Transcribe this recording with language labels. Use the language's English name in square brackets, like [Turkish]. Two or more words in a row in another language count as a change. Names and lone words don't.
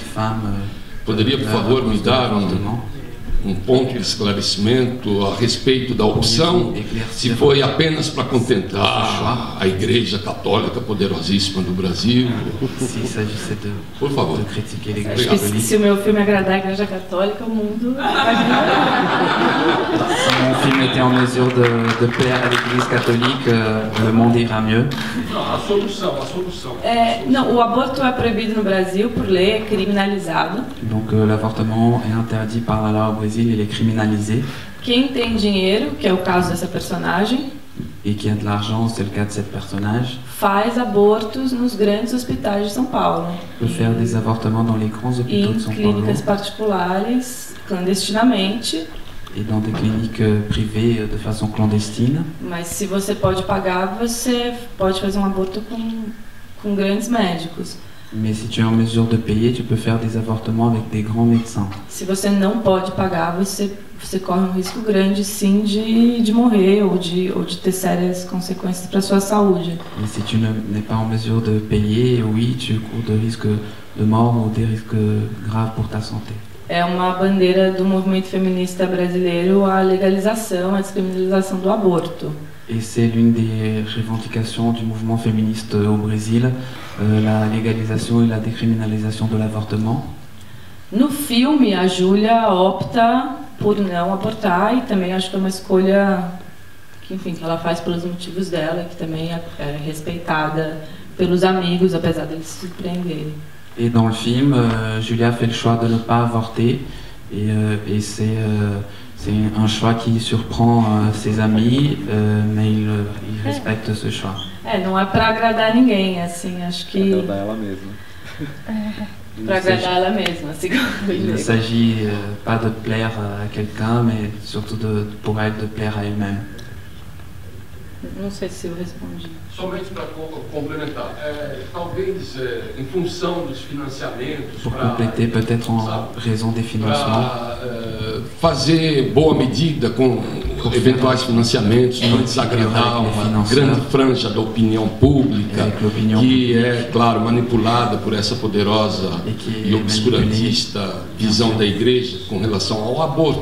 [Portuguese] Poderia, por favor, me dar um ponto de esclarecimento a respeito da opção, se foi apenas para contentar a Igreja Católica poderosíssima do Brasil? Por favor. Acho que se o meu filme agradar a Igreja Católica, o mundo vai [French] film était en mesure de plaire à l'Église catholique, le monde ira mieux. [Portuguese] Não, o aborto é proibido no Brasil por lei, é criminalizado. [French] Donc l'avortement est interdit par la loi au Brésil, il est criminalisé. [Portuguese] Quem tem dinheiro, que é o caso dessa personagem, [French] et qui a de l'argent, c'est le cas de cette personnage, [Portuguese] faz abortos nos grandes hospitais de São Paulo. [French] Peut faire des avortements dans les grands hôpitaux de São Paulo. [Portuguese] Em clínicas particulares, clandestinamente. [French] Et dans des cliniques privées de façon clandestine. [Portuguese] Mas se você pode pagar, você pode fazer aborto com grandes médicos. [French] Mais si tu es en mesure de payer, tu peux faire des avortements avec des grands médecins. [Portuguese] Se você não pode pagar, você corre risco grande, sim, de morrer ou de ter sérias consequências para sua saúde. [French] Et si tu n'es pas en mesure de payer, oui, tu cours de risques de mort ou des risques graves pour ta santé. [Portuguese] É uma bandeira do movimento feminista brasileiro a legalização, a descriminalização do aborto. [French] Et c'est l'une des revendications du mouvement féministe au Brésil, la légalisation et la décriminalisation de l'avortement. [Portuguese] No filme, a Júlia opta por não abortar e também acho que é uma escolha que, enfim, que ela faz pelos motivos dela, que também é respeitada pelos amigos, apesar deles se surpreenderem. [French] Et dans le film, Julia fait le choix de ne pas avorter et c'est un choix qui surprend ses amis, mais il respecte ce choix. [Portuguese] Não é para agradar ninguém, assim, acho que... Para agradar ela mesma. Para agradar ela mesma, assim. [French] Il ne s'agit pas de plaire à quelqu'un, mais surtout pour elle de plaire à elle-même. [Portuguese] Não sei se eu respondi. Somente para complementar, talvez em função dos financiamentos, [French] pour compléter peut-être en raison des financements, [Portuguese] fazer boa medida com eventuais financiamentos, não desagradar uma grande franja da opinião pública, que é, claro, manipulada por essa poderosa e obscurantista visão da igreja com relação ao aborto.